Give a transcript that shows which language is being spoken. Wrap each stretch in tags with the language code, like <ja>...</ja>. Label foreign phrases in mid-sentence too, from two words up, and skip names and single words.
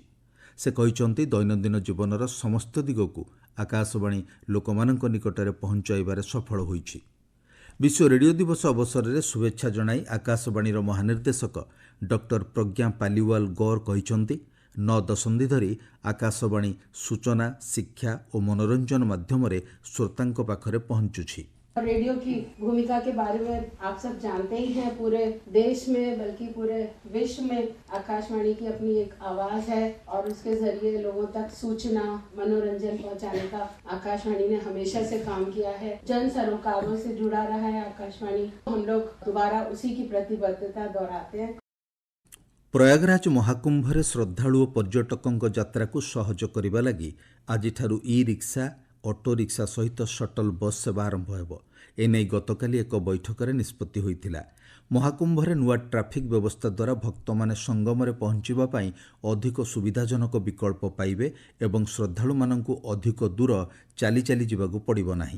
<or>ସେ କହିଛନ୍ତି, ଦୈନନ୍ଦିନ ଜୀବନର ସମସ୍ତ ଦିଗକୁ ଆକାଶବାଣୀ ଲୋକମାନଙ୍କ ନିକଟରେ ପହଞ୍ଚାଇବାରେ ସଫଳ ହୋଇଛି। ବିଶ୍ୱ ରେଡିଓ ଦିବସ ଅବସରରେ ଶୁଭେଚ୍ଛା ଜଣାଇ ଆକାଶବାଣୀର ମହାନିର୍ଦ୍ଦେଶକ ଡକ୍ଟର ପ୍ରଜ୍ଞା ପାଲିୱାଲ ଗୌର କହିଛନ୍ତି, 9 ଦଶନ୍ଧି ଧରି ଆକାଶବାଣୀ ସୂଚନା, ଶିକ୍ଷା ଓ ମନୋରଞ୍ଜନ ମାଧ୍ୟମରେ ଶ୍ରୋତାଙ୍କ ପାଖରେ ପହଞ୍ଚୁଛି।</or> <hi>रेडियो की भूमिका के बारे में आप सब जानते ही हैं। पूरे देश में बल्कि पूरे विश्व में आकाशवाणी की अपनी एक आवाज है और उसके जरिए लोगों तक सूचना, मनोरंजन पहुंचाने का आकाशवाणी ने हमेशा से काम किया है। जन सरोकारों से जुड़ा रहा है आकाशवाणी। हम लोग दोबारा उसी की प्रतिबद्धता दोहराते हैं।</hi> <or>ପ୍ରୟାଗରାଜ ମହାକୁମ୍ଭରେ ଶ୍ରଦ୍ଧାଳୁ ଓ ପର୍ଯ୍ୟଟକଙ୍କ ଯାତ୍ରାକୁ ସହଜ କରିବା ଲାଗି ଆଜିଠାରୁ ଇ-ରିକ୍ସା, ଅଟୋ ରିକ୍ସା ସହିତ ସଟଲ ବସ୍ ସେବା ଆରମ୍ଭ ହେବ। ଏନେଇ ଗତକାଲି ଏକ ବୈଠକରେ ନିଷ୍ପତ୍ତି ହୋଇଥିଲା। ମହାକୁମ୍ଭରେ ନୂଆ ଟ୍ରାଫିକ୍ ବ୍ୟବସ୍ଥା ଦ୍ୱାରା ଭକ୍ତମାନେ ସଙ୍ଗମରେ ପହଞ୍ଚିବା ପାଇଁ ଅଧିକ ସୁବିଧାଜନକ ବିକଳ୍ପ ପାଇବେ ଏବଂ ଶ୍ରଦ୍ଧାଳୁମାନଙ୍କୁ ଅଧିକ ଦୂର ଚାଲି ଚାଲି ଯିବାକୁ ପଡ଼ିବ ନାହିଁ।</or>